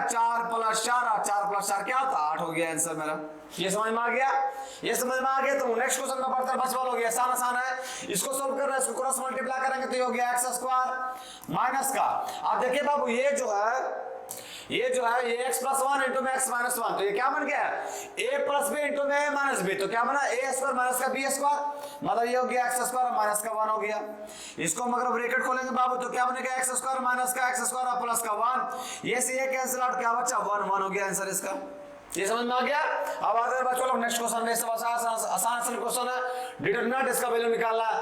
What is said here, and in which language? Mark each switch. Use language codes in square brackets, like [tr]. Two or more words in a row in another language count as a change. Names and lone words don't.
[hi] 4 + 4, और 4 + 4 क्या होता? 8 हो गया आंसर मेरा। ये समझ में आ गया? ये समझ में आ गया तो [en] next question [hi] में बढ़ते बचवा लोग, आसान है, इसको सोल्व करना है। इसको [en] cross multiply [hi] करेंगे तो ये हो गया x² माइनस का। अब देखिए बाबू, ये जो है ये x + 1 × x - 1, तो ये क्या बन गया? a + b × a - b, तो क्या बना? a² माइनस का b², मतलब ये हो गया x² और माइनस का 1 हो गया। इसको हम अगर ब्रैकेट खोलेंगे बाबू तो क्या बनेगा? x² माइनस का x² और प्लस का 1, ये से ये [en] cancel out, [hi] क्या बचा? 1 1 हो गया आंसर इसका। ये समझ में आ गया? अब आते हैं बच्चों लोग [en] next question [hi] में। सब आसान क्वेश्चन है, डिटरमिनेंट इसका वैल्यू निकालना है।